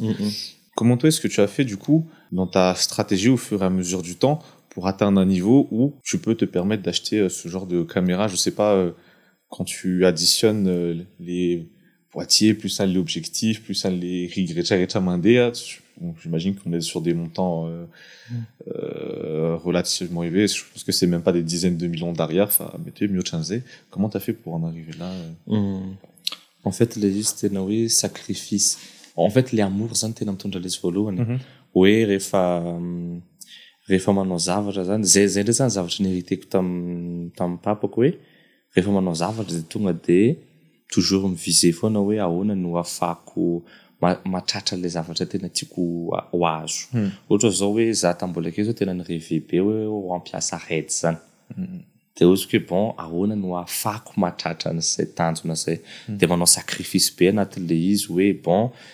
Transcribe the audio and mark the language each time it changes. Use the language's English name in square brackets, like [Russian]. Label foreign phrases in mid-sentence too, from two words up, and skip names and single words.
[French] Comment toi est-ce que tu as fait du coup dans ta stratégie au fur et à mesure du temps pour atteindre un niveau où tu peux te permettre d'acheter ce genre de caméra, je sais pas, quand tu additionnes les boîtiers, plus l'objectif, plus les j'imagine qu'on est sur des montants relativement élevés. Je pense que c'est même pas des dizaines de millions d'arrière. Comment t'as fait pour en arriver là En fait, les juste oui, sacrifice. En fait, les amours, [Malagasy] zany tena mitondra les voalohany. Hoe rehefa manao zavatra zany zay ndray zany zavatra nhériteko tam papako hoe rehefa manao zavatra de tonga de toujours miviser foana hoe ahoana no afako matratra le zavatra tena tiako ho azo ohatra zao hoe za tambola kely zao tena ny rêve be hoe ho ampiasa RED zany de ozy hoe ahoana no afako matratra n'izay tanjona zay de manao sacrifice be anatin'le izy hoe